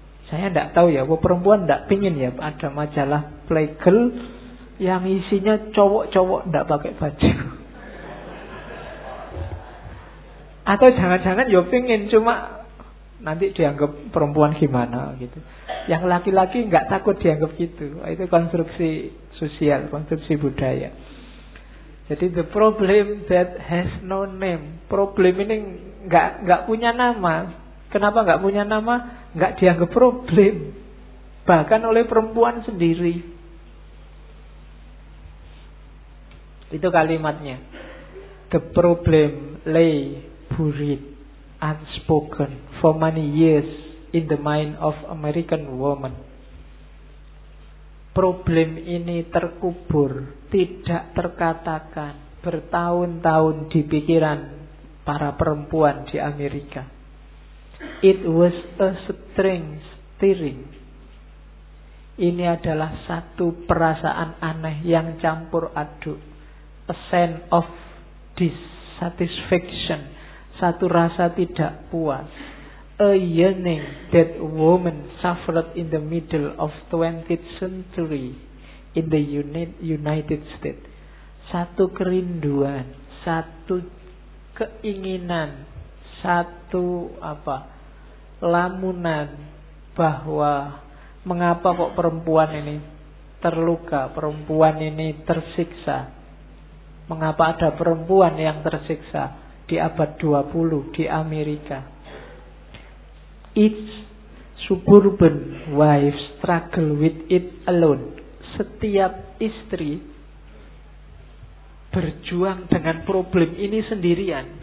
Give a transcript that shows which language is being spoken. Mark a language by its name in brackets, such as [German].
[Indonesian] Saya enggak tahu ya, kok perempuan enggak pingin ya ada majalah Playgirl yang isinya cowok-cowok enggak pakai baju. Atau jangan-jangan ya pingin, cuma nanti dianggap perempuan gimana gitu. Yang laki-laki enggak takut dianggap gitu. Itu konstruksi sosial, konstruksi budaya. Jadi [English] the problem that has no name. [Indonesian] Problem ini enggak punya nama. Kenapa enggak punya nama? Enggak dianggap problem. Bahkan oleh perempuan sendiri. Itu kalimatnya. [English] The problem lay buried, unspoken for many years in the mind of American woman. [Indonesian] Problem ini terkubur, tidak terkatakan, bertahun-tahun di pikiran para perempuan di Amerika. [English] It was a strange feeling. [Indonesian] Ini adalah satu perasaan aneh yang campur aduk. [English] A sense of dissatisfaction, [Indonesian] satu rasa tidak puas. [English] A yearning that woman suffered in the middle of 20th century in the United States. [Indonesian] Satu kerinduan, satu keinginan, satu apa, lamunan bahwa mengapa kok perempuan ini terluka, perempuan ini tersiksa. Mengapa ada perempuan yang tersiksa di abad 20 di Amerika. [English] Each suburban wife struggle with it alone. [Indonesian] Setiap istri berjuang dengan problem ini sendirian.